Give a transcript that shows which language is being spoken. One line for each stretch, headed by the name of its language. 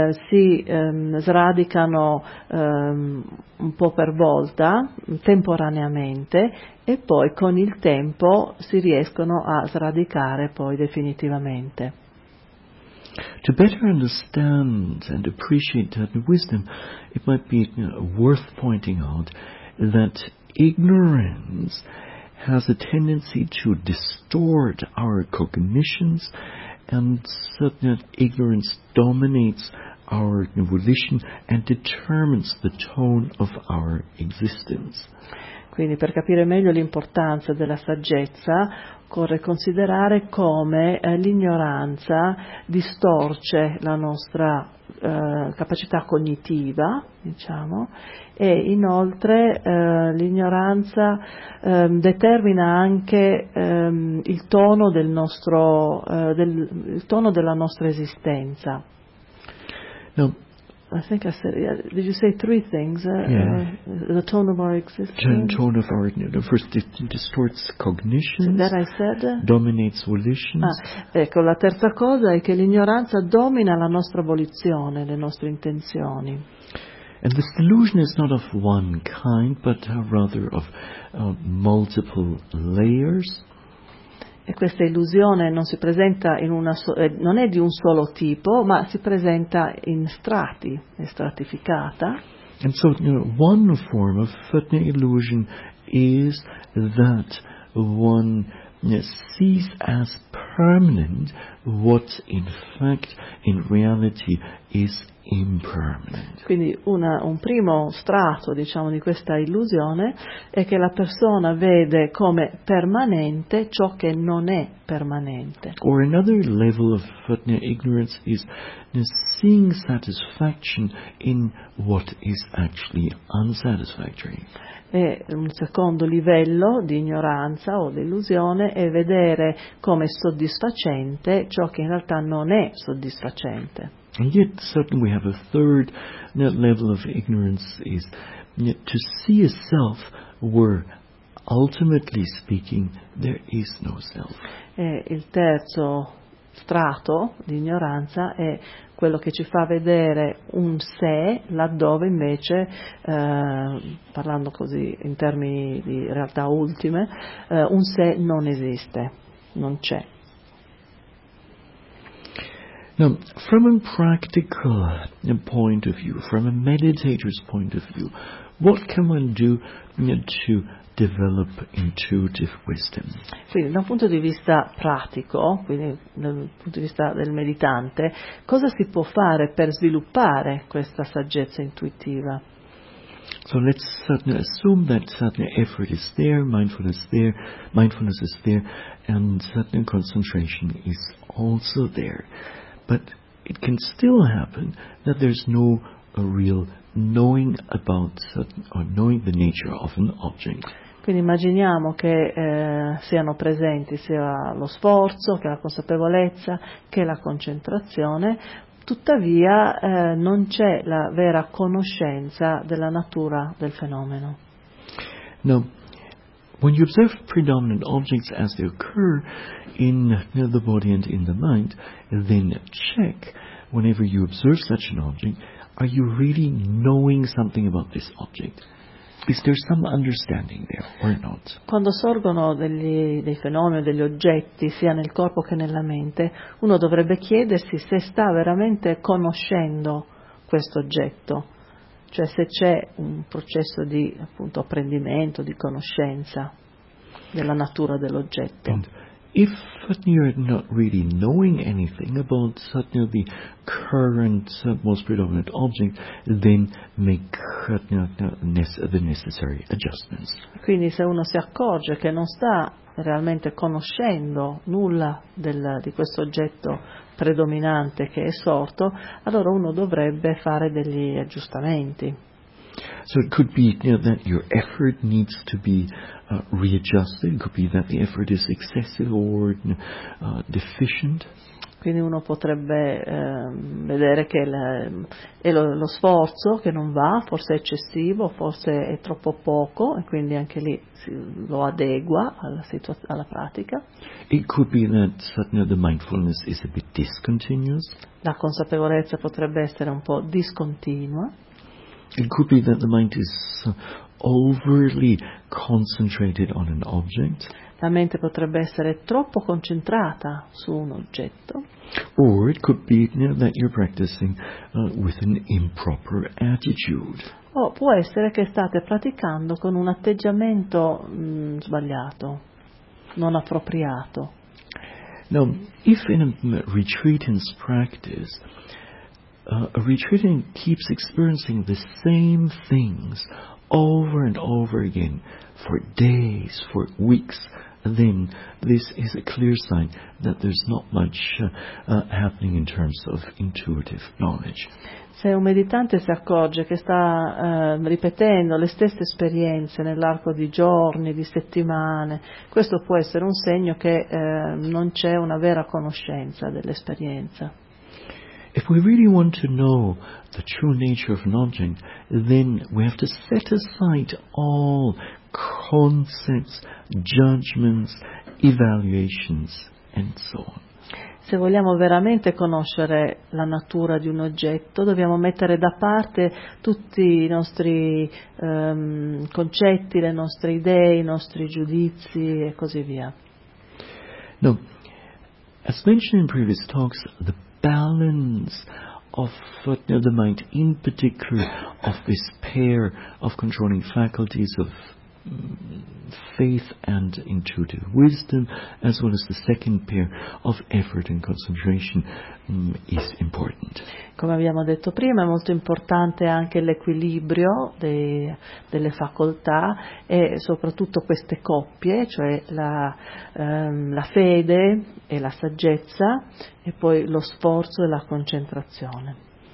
Italian: si sradicano un po' per volta, temporaneamente, e poi con il tempo si riescono a sradicare poi definitivamente.
English: To better understand and appreciate wisdom, it might be worth pointing out that ignorance has a tendency to distort our cognitions, and that ignorance dominates our volition and determines the tone of our existence.
Italian: Quindi per capire meglio l'importanza della saggezza occorre considerare come l'ignoranza distorce la nostra capacità cognitiva, diciamo, e inoltre l'ignoranza determina anche il tono del nostro il tono della nostra esistenza.
English: No. I think I said, did you say three things? Yeah. The tone of our existence. The tone of our, first it distorts cognitions. That I said. Dominates volitions.
Italian: Ah, ecco, la terza cosa è che l'ignoranza domina la nostra volizione, le nostre intenzioni.
English: And this delusion is not of one kind, but rather of multiple layers.
Italian: E questa illusione non si presenta in una non è di un solo tipo, ma si presenta in strati, è stratificata.
English: And so, you know, one form of Phutna illusion is that one sees as permanent what in fact in reality is impermanent.
Italian: Quindi un primo strato, diciamo, di questa illusione è che la persona vede come permanente ciò che non è permanente.
English: Or another level of Phutna ignorance is seeing satisfaction in what is actually unsatisfactory.
Italian: E un secondo livello di ignoranza o di illusione è vedere come soddisfacente ciò che in realtà non è soddisfacente.
English: And yet certainly we have a third level of ignorance is to see a self where ultimately speaking there is no self.
Italian: E il terzo strato di ignoranza è quello che ci fa vedere un sé laddove invece, parlando così in termini di realtà ultime, un sé non esiste, non c'è.
English: Now, from a practical point of view, from a meditator's point of view, what can one do to develop intuitive wisdom?
Italian: Quindi, da un punto di vista pratico, quindi dal punto di vista del meditante, cosa si può fare per sviluppare questa saggezza intuitiva?
English: So let's suddenly assume that suddenly effort is there, mindfulness there, mindfulness is there, and suddenly concentration is also there. But it can still happen that there's no a real knowing about or knowing the nature of an object.
Italian: Quindi immaginiamo che siano presenti sia lo sforzo, che la consapevolezza, che la concentrazione, tuttavia non c'è la vera conoscenza della natura del fenomeno.
English: No. When you observe predominant objects as they occur in the body and in the mind, then check whenever you observe such an object, are you really knowing something about this object? Is there some understanding there or not?
Italian: Quando sorgono dei fenomeni, degli oggetti, sia nel corpo che nella mente, uno dovrebbe chiedersi se sta veramente conoscendo questo oggetto. Cioè se c'è un processo di appunto apprendimento, di conoscenza della natura dell'oggetto.
English: And if you're not really knowing anything about suddenly the current most predominant object, then make the necessary adjustments.
Italian: Quindi se uno si accorge che non sta realmente conoscendo nulla di questo oggetto predominante che è sorto, allora uno dovrebbe fare degli aggiustamenti.
English: So it could be that your effort needs to be readjusted, it could be that the effort is excessive or deficient.
Italian: Quindi uno potrebbe vedere che lo sforzo che non va, forse è eccessivo, forse è troppo poco, e quindi anche lì lo adegua alla pratica.
English: It could be that suddenly the mindfulness is a bit discontinuous.
Italian: La consapevolezza potrebbe essere un po' discontinua.
English: It could be that the mind is overly concentrated on an object.
Italian: La mente potrebbe essere troppo concentrata su un oggetto.
English: Or it could be that you're practicing with an improper attitude.
Italian: O può essere che state praticando con un atteggiamento sbagliato, non appropriato.
English: Now, if in a retreatant's practice, a retreatant keeps experiencing the same things over and over again for days, for weeks, then this is a clear sign that there's not much happening in terms of intuitive knowledge.
Italian: Se un meditante si accorge che sta ripetendo le stesse esperienze nell'arco di giorni, di settimane, questo può essere un segno che non c'è una vera conoscenza dell'esperienza.
English: If we really want to know the true nature of an object, then we have to set aside all concepts, judgments, evaluations, and so on.
Italian: se vogliamo veramente conoscere la natura di un oggetto, dobbiamo mettere da parte tutti i nostri concetti, le nostre idee, i nostri giudizi e così via.
English: No, as mentioned in previous talks, the balance of thought of the mind, in particular of this pair of controlling faculties of faith and intuitive wisdom, as well as the second pair of effort and concentration, is important.
Italian: Come abbiamo detto prima, è molto importante anche l'equilibrio delle facoltà e soprattutto queste coppie, cioè la fede e la saggezza, e poi lo sforzo e la concentrazione.